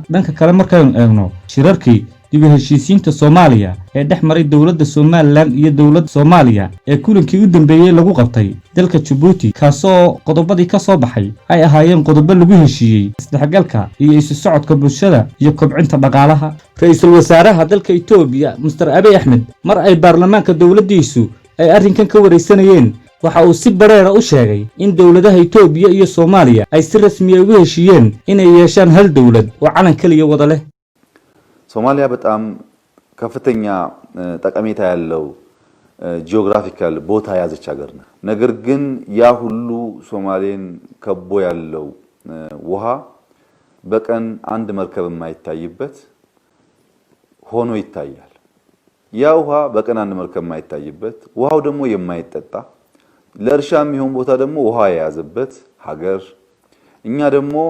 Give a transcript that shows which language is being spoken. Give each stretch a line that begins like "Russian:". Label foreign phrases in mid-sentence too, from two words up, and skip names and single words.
Somali: dhanka kale markaynu eegno shirarkii dib u heshiisiinta Soomaaliya ee dhex maray dawladda Somaliland iyo dawladda Soomaaliya ee kulankii u dambeeyay lagu qabtay dalka Djibouti, kaasoo qodobadii ka soo baxay ay ahaayeen qodobo lagu heshiiyey isdhexgalka iyo isu socodka bulshada iyo kobcinta dhaqaalaha. ra'iisul wasaaraha dalka Itoobiya Mr. Abiy Ahmed mar ay baarlamaanka dawladdiisu ay arrinkan ka wareysanayeen waxa uu si bareera u sheegay in dawladaha Itoobiya iyo Soomaaliya ay si rasmi ah ugu heshiiyeen inay yeeshaan hal dawlad oo calan kaliya wada leh.
Amharic: ሶማሊያ በጣም ከፍተኛ ጠቀሜታ ያለው ጂኦግራፊካል ቦታ ያዘች ሀገር ነው። ነገር ግን ያ ሁሉ ሶማሌን ከቦ ያለው ውሃ በቀን አንድ መርከብ የማይታይበት ሆኖ ይታያል። ያ ውሃ በቀን አንድ መርከብ የማይታይበት፣ ውሃው ደግሞ የማይጠጣ ለእርሻ የሚሆን ቦታ ደግሞ ውሃ የያዘበት ሀገር፣ እኛ ደግሞ